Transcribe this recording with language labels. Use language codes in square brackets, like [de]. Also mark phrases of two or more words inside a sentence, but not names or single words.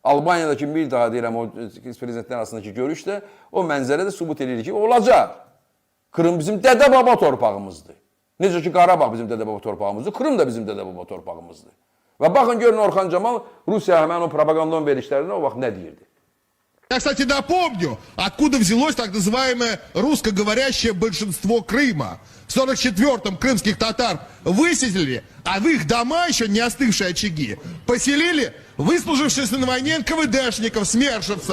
[az] Albaniyadakı bir daha deyirəm o prezidentlər arasındakı görüşdə o mənzərə də sübut edir ki, olacaq. Krım bizim dədə-baba torpağımızdır. Necə ki, Qarabağ bizim dədə-baba torpağımızdır, Krım da bizim dədə-baba torpağımızdır. Və baxın, görün Orxan Camal Rusiya həmən o propagandon verişlərində o vaxt nə deyirdi? [ru] Я, кстати, напомню, откуда взялось так называемое русскоговорящее большинство Крыма. В 1944-м крымских татар выселили, а в их дома, еще не остывшие очаги, поселили выслужившихся на войне НКВДшников, смершевцев.